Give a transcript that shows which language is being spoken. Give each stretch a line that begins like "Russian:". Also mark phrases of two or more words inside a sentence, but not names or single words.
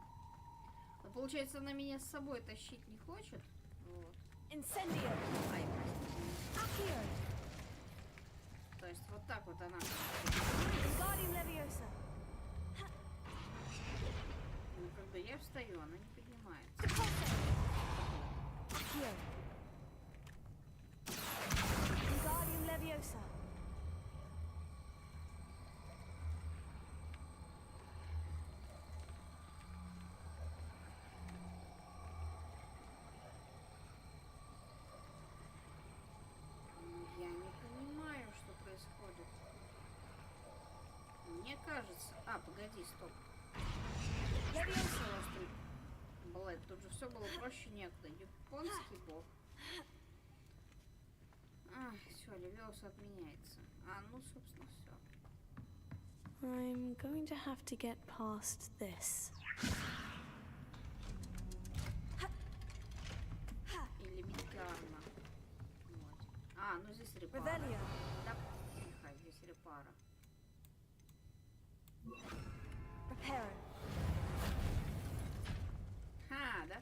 Russian: Но получается, она меня с собой тащить не хочет. Вот. Incendio. Ай, простите. Accio. То есть вот так вот она. Wingardium Leviosa. Но когда я встаю, она не поднимается. Accio. Wingardium Leviosa. Я не понимаю, что происходит. Мне кажется... А, погоди, стоп. Блэд, тут же все было проще некуда. Японский бог. Ах, все, Левиоса отменяется. А, ну, собственно, все.
English: I'm going to have to get past this.
Russian: Элементарно. Вот. А, ну здесь репара. Revelio. Да, тихо, здесь репара. Reparo. Ха, да?